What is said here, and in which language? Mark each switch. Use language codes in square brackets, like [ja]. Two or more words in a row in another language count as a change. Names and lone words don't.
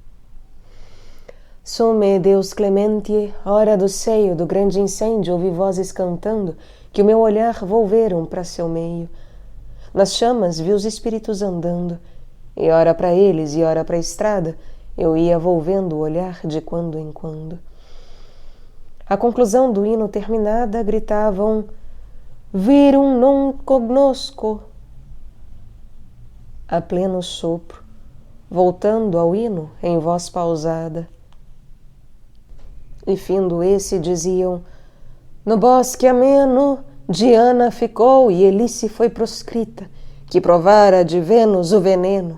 [pt] Some, Deus clemente, hora do seio do grande incêndio ouvi vozes cantando, que o meu olhar volveram para seu meio. Nas chamas vi os espíritos andando, e ora para eles e ora para a estrada, eu ia volvendo o olhar de quando em quando. À conclusão do hino terminada, gritavam [la] Virum non cognosco. [pt] A pleno sopro, voltando ao hino em voz pausada. E findo esse diziam No bosque ameno Diana ficou e Elice foi proscrita, que provara de Vênus o veneno.